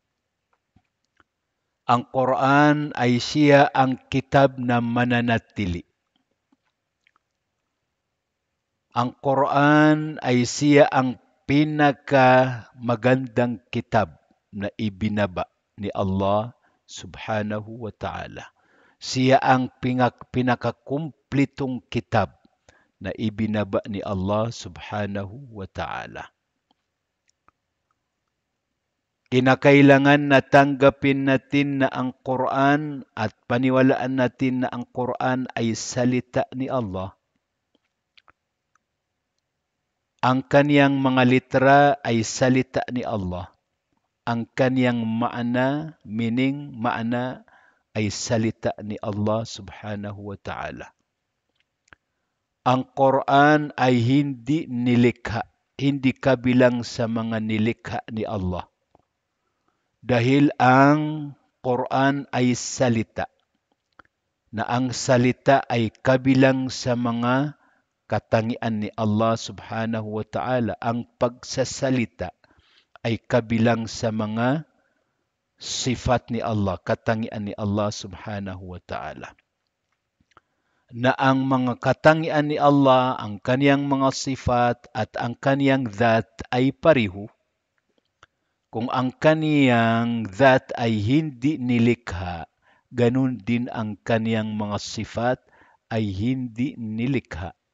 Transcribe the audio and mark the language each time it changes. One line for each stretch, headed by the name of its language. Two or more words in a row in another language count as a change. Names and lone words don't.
Filipino: Ang Quran ay siya ang kitab na mananatili. Ang Quran ay siya ang pinakamagandang kitab na ibinaba ni Allah
Arabic: سبحانه وتعالى.
Filipino: Siya ang pinakakumplitong kitab na ibinaba ni Allah
Arabic: سبحانه وتعالى.
Filipino: Kinakailangan na tanggapin natin na ang Quran at paniwalaan natin na ang Quran ay salita ni Allah. Ang kaniyang mga litra ay salita ni Allah. Ang kaniyang maana, meaning, maana ay salita ni Allah
Arabic: سبحانه وتعالى.
Filipino: Ang Quran ay hindi nilikha, hindi kabilang sa mga nilikha ni Allah. Dahil ang Quran ay salita, na ang salita ay kabilang sa mga katangian ni Allah
Arabic: سبحانه وتعالى.
Filipino: Ang pagsasalita ay kabilang sa mga sifat ni Allah, katangian ni Allah
Arabic: سبحانه وتعالى.
Filipino: Na ang mga katangian ni Allah, ang kaniyang mga sifat at ang kaniyang dhat ay pariho. Kung ang kaniyang dhat ay hindi nilikha, ganun din ang kaniyang mga sifat ay hindi nilikha.